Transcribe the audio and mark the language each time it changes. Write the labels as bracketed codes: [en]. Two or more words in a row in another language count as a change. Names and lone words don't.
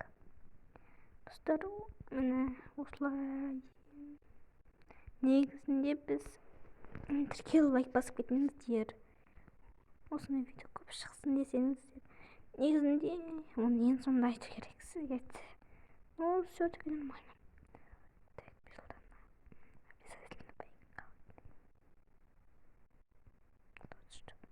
[kk] Достар, міне осылай. Негізінде біз тіркеліп лайк басып кетіңіздер. Осындай видео көп шықсын десеңіздер. Негізінде оны ең соңында айту керек сізге. [ru] Ну, все-таки нормально. Так, Бисұлтан. Обязательно поиграл. Точно.